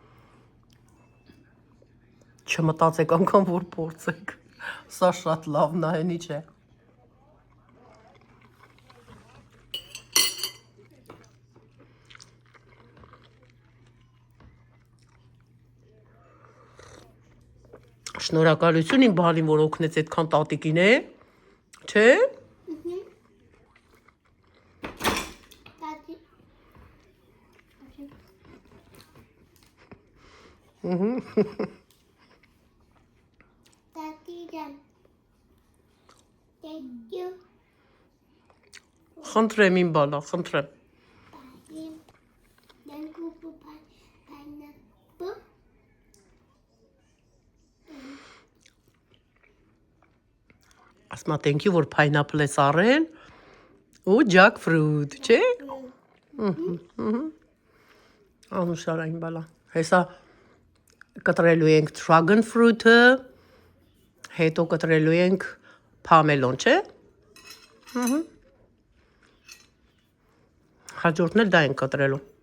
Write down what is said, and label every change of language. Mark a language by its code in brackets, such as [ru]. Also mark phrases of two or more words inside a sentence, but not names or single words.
[hy] չմտածեք անգամ, որ փորձեք, սա շատ լավն է, ինչ է։ Շնորհակալություն իմ բալին, որ օգնեց այդքան տատիկին է, չէ՞։ [en] Daddy. Daddy, thank you. [hy] Խնդրեմ իմ բալա, խնդրեմ։ [en] Thank you for pineapple. Ասմա thank you, [hy] որ pineapple ես առել ու jackfruit, չէ՞։ Անուշար այն բալա։ Հեսա կտրելու ենք [en] dragon fruit- [hy] ը, հետո կտրելու ենք պամելոն, չէ՞։ Հաջորդն էլ դա ենք կտրելու։